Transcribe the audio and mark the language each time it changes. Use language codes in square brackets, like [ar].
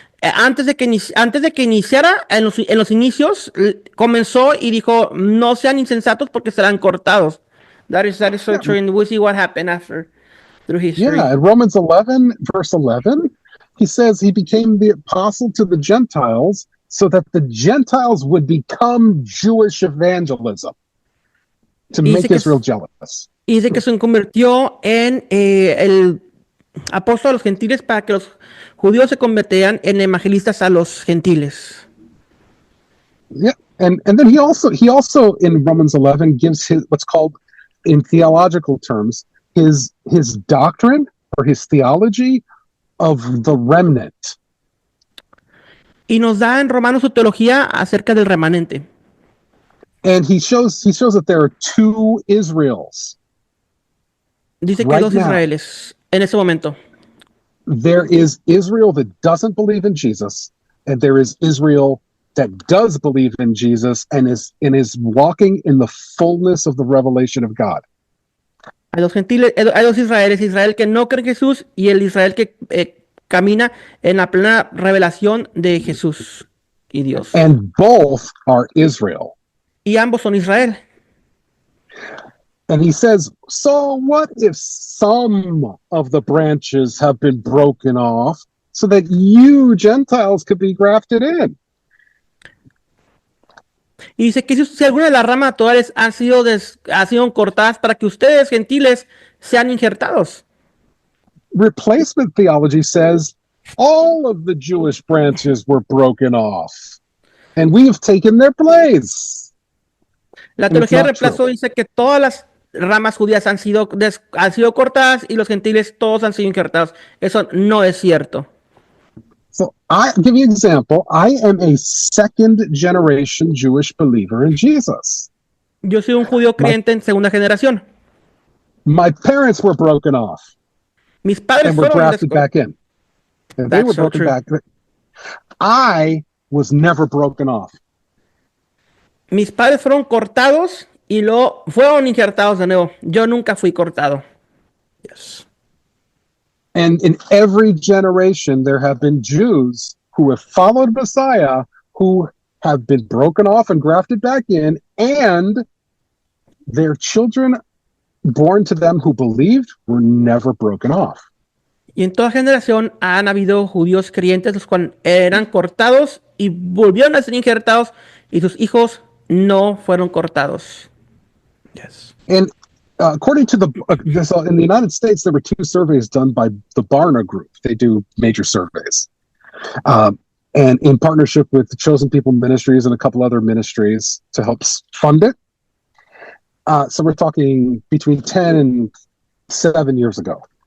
[es] Antes de que iniciara, en los inicios, comenzó y dijo, no sean insensatos porque serán cortados. [en] That is so true, and we see what happened after through history. Yeah, in Romans 11, verse 11, he says he became the apostle to the Gentiles so that the Gentiles would become Jewish evangelism to make Israel jealous. [es] Y dice que se convirtió en el apóstol a los gentiles para que los judíos se convirtieran en evangelistas a los gentiles. [en] Yeah, and then he also in Romans 11 gives his what's called in theological terms his doctrine or his theology of the remnant. [es] Y nos da en Romanos su teología acerca del remanente. [en] And he shows that there are two Israels. [es] Dice que hay dos Israeles en ese momento. [en] There is Israel that doesn't believe in Jesus, and there is Israel that does believe in Jesus and is walking in the fullness of the revelation of God. [es] Hay dos gentiles, hay dos Israeles, Israel que no cree en Jesús y el Israel que camina en la plena revelación de Jesús y Dios. [en] And both are Israel. [es] Y ambos son Israel. [en] And he says, so what if some of the branches have been broken off so that you Gentiles could be grafted in? [es] Y dice que si alguna de las ramas actuales han sido cortadas para que ustedes, gentiles, sean injertados. [en] Replacement theology says all of the Jewish branches were broken off, and we have taken their place. [es] La teología de reemplazo dice que todas las ramas judías han sido cortadas y los gentiles todos han sido injertados. Eso no es cierto. [en] So I'll give you an example. I am a second generation Jewish believer in Jesus. [es] Yo soy un judío creyente en segunda generación. [en] My parents were broken off. [es] Mis padres [en] and were grafted back in. And they were broken back. I was never broken off. [es] Mis padres fueron cortados y luego fueron injertados de nuevo. Yo nunca fui cortado. [en] Yes. And in every generation, there have been Jews who have followed Messiah who have been broken off and grafted back in, and their children born to them who believed were never broken off. [es] Y en toda generación han habido judíos creyentes los cuales eran cortados y volvieron a ser injertados y sus hijos no fueron cortados. [en] Yes. And according to in the United States, there were two surveys done by the Barna Group. They do major surveys. And in partnership with the Chosen People Ministries and a couple other ministries to help fund it. So we're talking between 10 and 7 years ago.